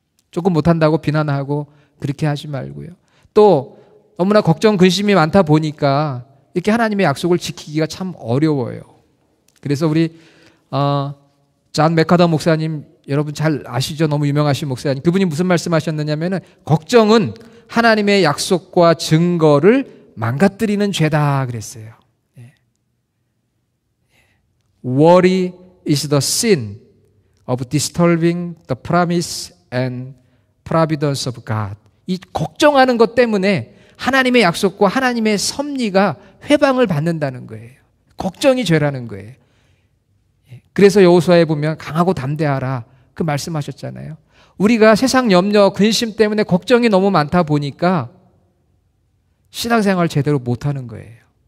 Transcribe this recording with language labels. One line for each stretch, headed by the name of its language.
Korean: 조금 못한다고 비난하고 그렇게 하지 말고요. 또 너무나 걱정 근심이 많다 보니까 이렇게 하나님의 약속을 지키기가 참 어려워요. 그래서 우리 존 맥카더 목사님, 여러분 잘 아시죠? 너무 유명하신 목사님. 그분이 무슨 말씀하셨느냐면은 걱정은 하나님의 약속과 증거를 망가뜨리는 죄다 그랬어요.
English: Worry is the sin of disturbing the promise and providence of God.
Korean: 이 걱정하는 것 때문에 하나님의 약속과 하나님의 섭리가 회방을 받는다는 거예요. 걱정이 죄라는 거예요. 그래서 여호수아에 보면 강하고 담대하라 그 말씀하셨잖아요. 우리가 세상 염려, 근심 때문에 걱정이 너무 많다 보니까 신앙생활 제대로 못하는 거예요.